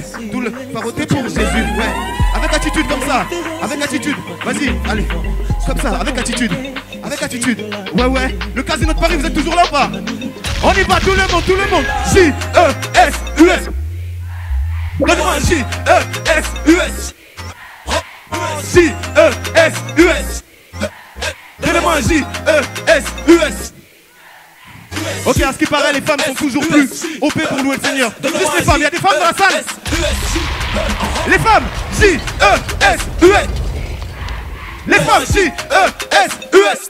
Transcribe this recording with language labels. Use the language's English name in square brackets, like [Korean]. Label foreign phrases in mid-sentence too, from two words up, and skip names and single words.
[French] Tout le faroter pour Jésus, ouais. Avec attitude comme ça, avec attitude. Vas-y, allez, comme ça, avec attitude. Avec attitude, ouais. Le casino de Paris, vous êtes toujours là ou pas? On y va, tout le monde, J-E-S-U-S. Donne-moi un J-E-S-U-S. J-E-S-U-S. Donne-moi un J-E-S-U-S. Ok, à ce qui paraît, les femmes sont toujours plus OP pour louer le Seigneur. Juste les femmes, il y a des femmes dans la salle. Les femmes, J-E-S-U-S. Les femmes, J-E-S-U-S.